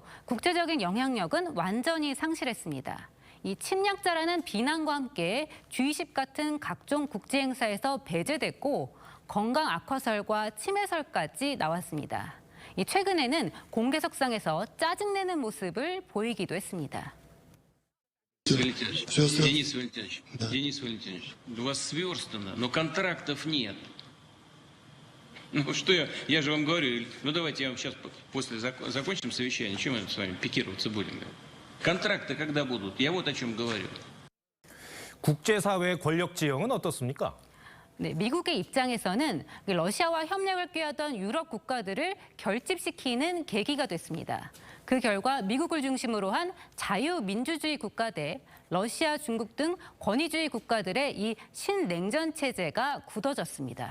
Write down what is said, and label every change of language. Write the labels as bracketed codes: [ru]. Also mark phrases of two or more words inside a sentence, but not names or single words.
[ko] 국제적인 영향력은 완전히 상실했습니다. 이 침략자라는 비난과 함께 G20 같은 각종 국제 행사에서 배제됐고 건강 악화설과 치매설까지 나왔습니다. 최근에는 공개석상에서 짜증내는 모습을 보이기도 했습니다. [ru] Денис Валентинович, Денис Валентинович, у вас сверстано, но контрактов нет. Ну что я же вам говорю, ну давайте я вам сейчас после закончим совещание, чем мы с вами пикироваться будем? Контракты когда будут? Я вот о чем говорю. [ko] 국제사회 권력 지형은 어떻습니까? 네, 미국의 입장에서는 러시아와 협력을 꾀하던 유럽 국가들을 결집시키는 계기가 됐습니다. 그 결과 미국을 중심으로 한 자유민주주의 국가 대 러시아, 중국 등 권위주의 국가들의 이 신냉전 체제가 굳어졌습니다.